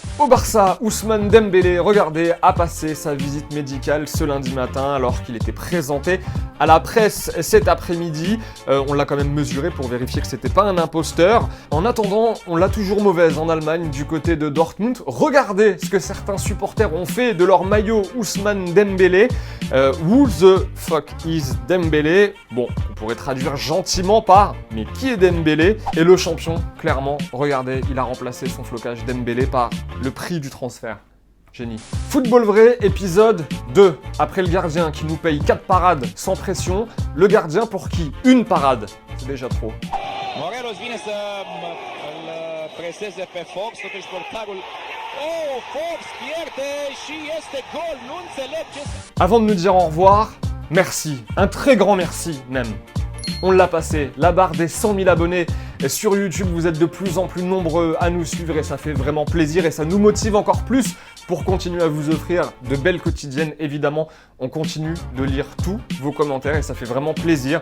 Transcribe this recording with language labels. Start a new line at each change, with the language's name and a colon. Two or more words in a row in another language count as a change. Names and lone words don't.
French: Au Barça, Ousmane Dembélé, regardez, a passé sa visite médicale ce lundi matin alors qu'il était présenté à la presse cet après-midi. On l'a quand même mesuré pour vérifier que c'était pas un imposteur. En attendant, on l'a toujours mauvaise en Allemagne du côté de Dortmund. Regardez ce que certains supporters ont fait de leur maillot Ousmane Dembélé.
English: Who the fuck is Dembélé?
French: Bon, on pourrait traduire gentiment par mais qui est Dembélé? Et le champion, clairement, regardez, il a remplacé son flocage Dembélé par le prix du transfert. Génie. Football vrai, épisode 2. Après le gardien qui nous paye 4 parades sans pression, le gardien pour qui une parade, c'est déjà trop.
Romanian: Morelos vine să îl preseze pe Fox, totuși portarul. Oh, Fox pierde și este gol, nu înțeleg ce...
French: Avant de nous dire au revoir, merci, un très grand merci même. On l'a passé, la barre des 100 000 abonnés sur YouTube, vous êtes de plus en plus nombreux à nous suivre et ça fait vraiment plaisir et ça nous motive encore plus pour continuer à vous offrir de belles quotidiennes. Évidemment, on continue de lire tous vos commentaires et ça fait vraiment plaisir.